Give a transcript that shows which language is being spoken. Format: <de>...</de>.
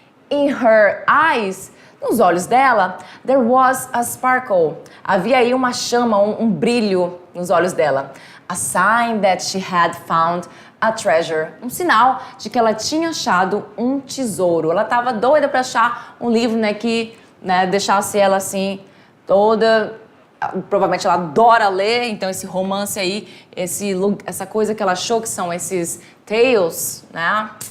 <en>In her eyes,</en> <pt>nos olhos dela,</pt> <en>there was a sparkle.</en> <pt>Havia aí uma chama, um brilho nos olhos dela.</pt> <en>A sign that she had found a treasure.</en> <pt>Um sinal de que ela tinha achado um tesouro. Ela estava doida para achar um livro, né, que deixasse ela assim, toda... Provavelmente ela adora ler, então esse romance aí, essa coisa que ela achou que são esses tales, né?</pt>